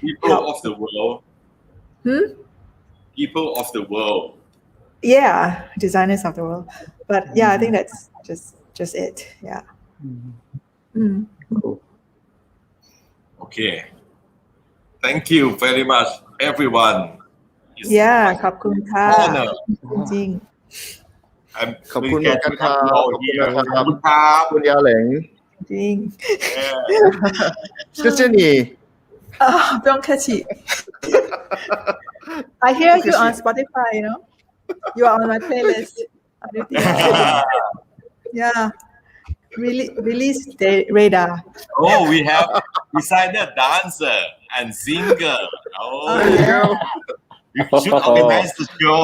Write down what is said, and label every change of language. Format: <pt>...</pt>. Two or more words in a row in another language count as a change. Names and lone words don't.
<en>people of the world. People of the world. Yeah, designers of the world. But yeah, I think that's just it. Yeah. Cool. Okay. Thank you very much, everyone. It's Yeah, my</en> <th>ขอบคุณค่ะ</th> <en>honor.</en> <th>จริง</th> <en>I'm</en> <th>ขอบคุณเหมือนกันครับ ขอบคุณครับ คุณยาเหลง ๆจริง</th> <zh>谢谢你不用客气</zh> <en>I hear you on Spotify, you know. You are on my playlist. Yeah. Release the radar. Oh, we have designer, dancer, and singer. Oh, you should organize the show.</en>